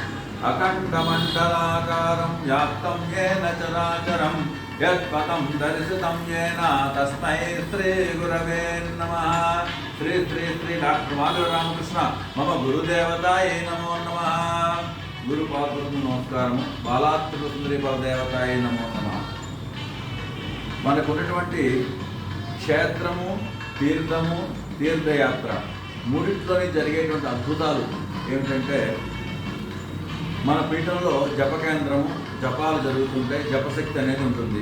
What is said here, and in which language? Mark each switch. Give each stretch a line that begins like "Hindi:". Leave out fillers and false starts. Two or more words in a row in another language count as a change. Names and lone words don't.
Sanskrit: अखण्डमण्डलाकारं व्याप्तं येन चराचरं यत्पदं दर्शितं येन तस्मै श्री गुरवे नमः। श्री श्री श्री डॉक्टर माधव रामकृष्ण मम गुरुदेवताय नमो नमः।
Telugu: గురుపాదులకు నమస్కారము।
Sanskrit: బాలాత్రిపుర సుందరి పరదేవతాయ నమో నమః।
Telugu: మనకున్నటువంటి క్షేత్రము, తీర్థము, తీర్థయాత్ర మూడింటిలోని జరిగేటువంటి అద్భుతాలు ఏమిటంటే, మన పీఠంలో జపకేంద్రము, జపాలు జరుగుతుంటాయి, జపశక్తి అనేది ఉంటుంది।